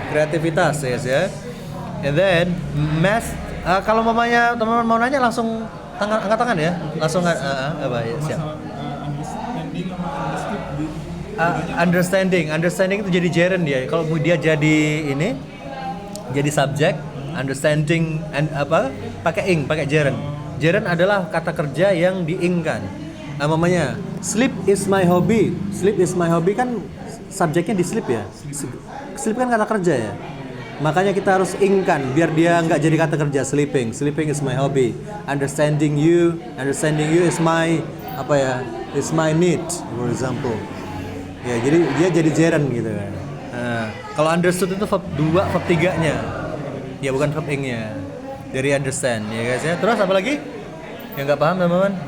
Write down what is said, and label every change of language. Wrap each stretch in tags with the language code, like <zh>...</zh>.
<id>Kreativitas ya guys ya. And then math, kalau mamanya teman-teman mau nanya langsung angkat tangan ya, langsung apa ya siap. Understanding itu jadi gerund dia. Kalau dia jadi ini, jadi subjek, understanding and pakai gerund. Gerund adalah kata kerja yang diingkan.</id> <en>Mamanya sleep is my hobby.</en> <id>Sleep is my hobby kan subjeknya di sleep ya. Sleep kan kata kerja ya. Makanya kita harus ingkan biar dia nggak jadi kata kerja.</id> <en>Sleeping is my hobby. Understanding you is my is my need, for example.</en> <id>Ya, jadi dia jadi gerund gitu kan. Nah, kalau understood itu verb 2, verb 3-nya. Ya bukan verb ing-nya. Dari understand ya guys ya. Terus apa lagi? Yang nggak paham teman-teman?</id>